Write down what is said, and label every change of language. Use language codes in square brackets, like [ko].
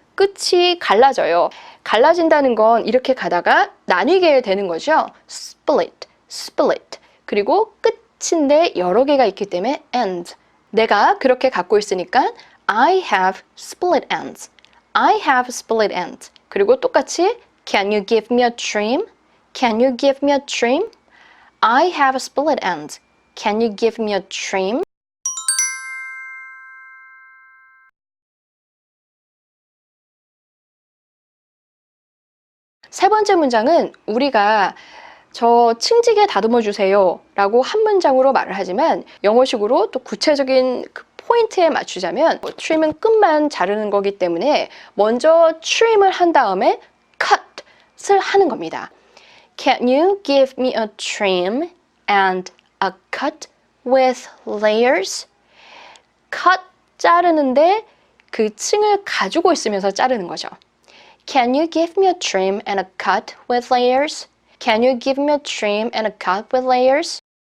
[ko] 끝이 갈라져요. 갈라진다는 건 이렇게 가다가 나뉘게 되는 거죠. [en] split. [ko] 그리고 끝인데 여러 개가 있기 때문에 end. 내가 그렇게 갖고 있으니까 [en] I have split ends. I have split ends. [ko] 그리고 똑같이 [en] Can you give me a trim? Can you give me a trim? I have split ends. Can you give me a trim? [ko] 세 번째 문장은 우리가 저 층지게 다듬어 주세요 라고 한 문장으로 말을 하지만 영어식으로 또 구체적인 그 포인트에 맞추자면 trim은 끝만 자르는 거기 때문에 먼저 trim을 한 다음에 cut을 하는 겁니다. [en] Can you give me a trim and a cut with layers? [ko] cut 자르는데 그 층을 가지고 있으면서 자르는 거죠. [en] Can you give me a trim and a cut with layers? Can you give me a trim and a cut with layers?